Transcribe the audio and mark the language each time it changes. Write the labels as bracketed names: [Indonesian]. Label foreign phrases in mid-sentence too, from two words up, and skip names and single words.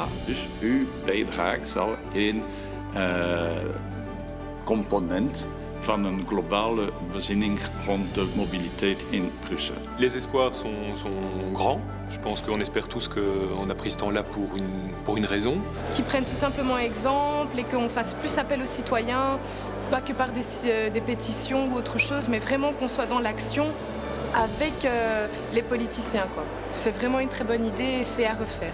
[Dutch] Dus uw bijdrage zal een component van een globale bezinning rond de mobiliteit in Bruxelles. [French] Les espoirs sont grands. Je pense qu'on espère tous qu'on a pris ce temps-là pour une raison. Qui prennent tout simplement exemple et qu'on fasse plus appel aux citoyens, pas que par des pétitions ou autre chose, mais vraiment qu'on soit dans l'action avec les politiciens, quoi. C'est vraiment une très bonne idée et c'est à refaire.